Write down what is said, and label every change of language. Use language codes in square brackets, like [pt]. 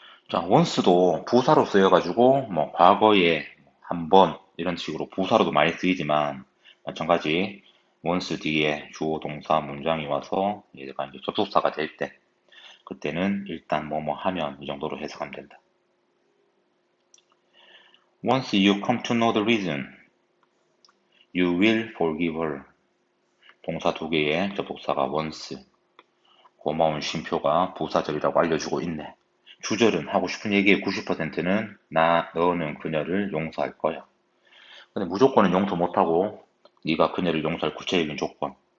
[ko] 자, once도 부사로 쓰여가지고 뭐 과거에 한 번 이런 식으로 부사로도 많이 쓰이지만 마찬가지 once 뒤에 주어 동사 문장이 와서 얘가 이제 접속사가 될 때 그때는 일단 뭐뭐 하면 이 정도로 해석하면 된다. [en] Once you come to know the reason, you will forgive her. [ko] 동사 두 개의 접속사가 once. 고마운 쉼표가 부사절이라고 알려주고 있네. 주절은 하고 싶은 얘기의 90%는 너는 그녀를 용서할 거야. 근데 무조건은 용서 못하고 네가 그녀를 용서할 구체적인 조건.